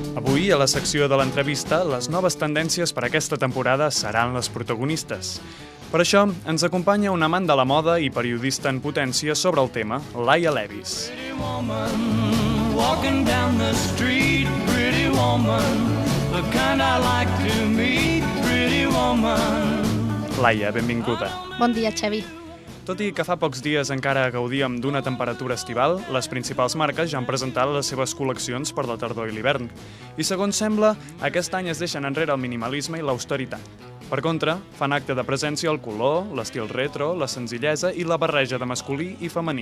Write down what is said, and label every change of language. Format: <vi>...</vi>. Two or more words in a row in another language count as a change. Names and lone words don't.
<ca>Avui, a la secció de l'entrevista, les noves tendències per aquesta temporada seran les protagonistes. Per això, ens acompanya un amant de la moda i periodista en potència sobre el tema, Laia Levis.</ca> <en>Pretty woman, walking down the street, pretty woman, the kind I like to meet, pretty woman.</en> <ca>Laia, benvinguda. Bon dia, Xavi. Tot i que fa pocs dies encara gaudíem d'una temperatura estival, les principals marques ja han presentat les seves col·leccions per la tardor i l'hivern. I segons sembla, aquest any es deixen enrere el minimalisme i l'austeritat. Per contra, fan acte de presència el color, l'estil retro, la senzillesa i la barreja de masculí i femení.</ca>